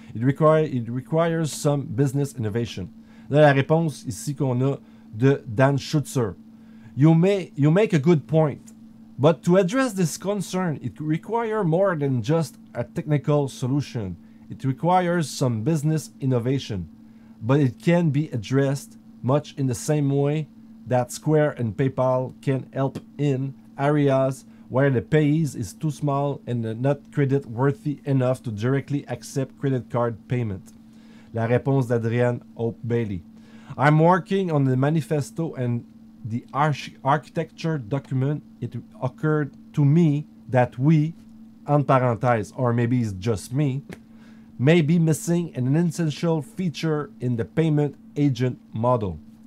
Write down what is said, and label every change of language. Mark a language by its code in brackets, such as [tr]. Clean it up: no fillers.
[en] It requires some business innovation. [fr] Là, la réponse ici qu'on a de Dan Schutzer. [en] You make a good point. But to address this concern, it requires more than just a technical solution. It requires some business innovation. But it can be addressed much in the same way that Square and PayPal can help in areas where the payees is too small and not credit worthy enough to directly accept credit card payment. [fr] La réponse d'Adrienne Hope Bailey. [en] I'm working on the manifesto and the architecture document. It occurred to me that we, [fr] en parenthèse, [en] or maybe it's just me, may be missing an essential feature in the payment agent model.